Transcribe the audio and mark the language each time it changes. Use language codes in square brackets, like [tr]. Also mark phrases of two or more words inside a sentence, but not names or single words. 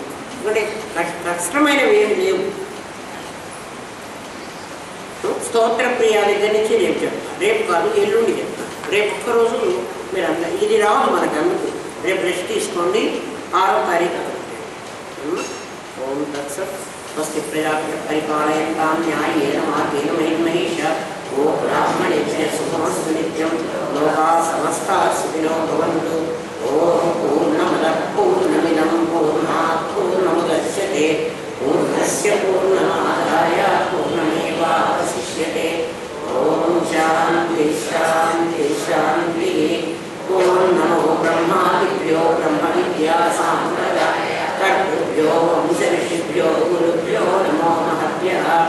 [te] ఎందుకంటే కష్టమైనవి ఏమి లేవు. స్తోత్ర ప్రియ దగ్గర నుంచి రేపు చెప్తాను. రేపు కాదు, ఎల్లుండి చెప్తాను. రేపు ఒక్కరోజు మీరు అందరూ ఇది రాదు మనకు. అందుకు రేపు రెస్ట్ తీసుకోండి. 6వ తారీఖు [sa] ओं तत्सत्. स्वस्ति प्रजापति परिपालयन्ताम् न्यायेन मार्गेण महिमहेष. ओ ब्राह्मणेभ्यः शुभमस्तु नित्यं। लोकाः समस्ताः सुखिनो भवन्तु. ओं पूर्णमदः पूर्णमिदं पूर्णात् पूर्णमुदच्यते पूर्णस्य पूर्णमादाय पूर्णमेवावशिष्यते. ओं शान्ति शान्ति शान्ति. ओं नमो ब्रह्मादिभ्यो ब्रह्म विद्या साम्प्रदाय कर्तृभ्यो वंशऋषिभ्यो गुरुभ्यो नमो महभ्यः.